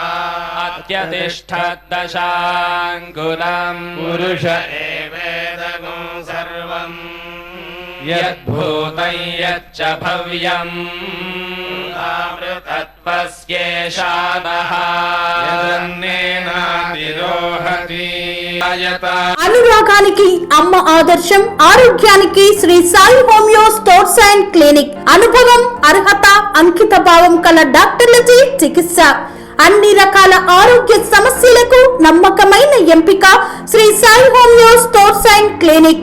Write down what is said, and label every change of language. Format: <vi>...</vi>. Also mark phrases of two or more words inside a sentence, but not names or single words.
<sa>अत्यतिष्ठद्दशाङ्गुलम् पुरुष एवेदगुं सर्वम् यद्भूतं यच्च भव्यम् तत्पस्येषादः यदन्नेनातिरोहति</sa> <te>అనురాగానికి అమ్మ ఆదర్శం, ఆరోగ్యానికి శ్రీ సాయి హోమియో</te> <en>Stores and Clinic.</en> <te>అనుభవం, అర్హత, అంకిత భావం కల డాక్టర్లచే చికిత్స. అన్ని రకాల ఆరోగ్య సమస్యలకు నమ్మకమైన ఎంపిక శ్రీ సాయి హోమియో</te> <en>Stores and Clinic.</en>